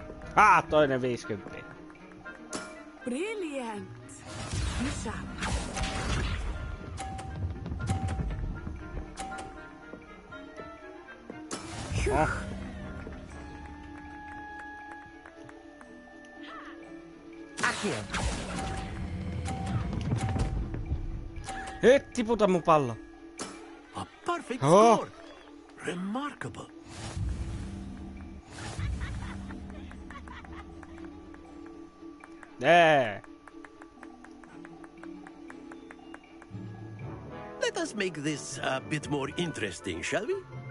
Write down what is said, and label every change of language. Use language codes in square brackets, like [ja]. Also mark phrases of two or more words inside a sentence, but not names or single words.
[fi] Toinen 50. [en] Brilliant. Bishop. Oh. Accio. [fi] Et tiputa mun pallo. [en] A perfect Oh. score. Remarkable. Yeah. Let us make this a bit more interesting, shall we?